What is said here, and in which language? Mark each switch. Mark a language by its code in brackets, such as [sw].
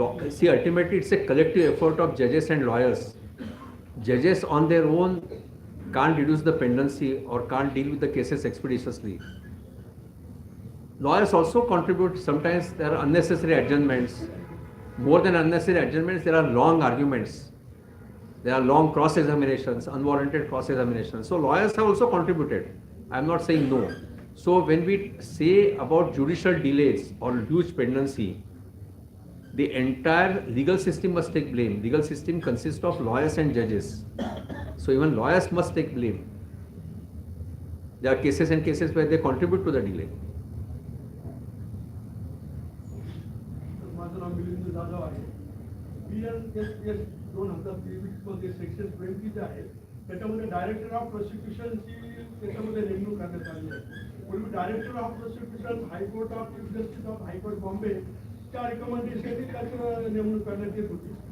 [en] C ultimately it's a collective effort of जजेस and lawyers. Judges on their own can't reduce the pendency or can't deal with the cases expeditiously. Lawyers also contribute. Sometimes there are unnecessary adjournments. More than unnecessary adjournments, there are long arguments. There are long cross-examinations, unwarranted cross-examinations. So lawyers have also contributed. I am not saying no. So when we say about judicial delays or huge pendency, the entire legal system must take blame. Legal system consists of lawyers and judges. So even lawyers must take blame. There are cases and cases where they contribute to the delay. [mr] माझं नाव मिलिंद जाधव आहे. BNSS 2023 मध्ये section 20 जे आहे त्याच्यामध्ये director of प्रोसिक्युशनची त्याच्यामध्ये नेमणूक करण्यात आली आहे. पूर्वी director of prosecution high court of chief justice of high court Bombay च्या रिकमेंडेशनने त्याची नेमणूक करण्यात येत होती.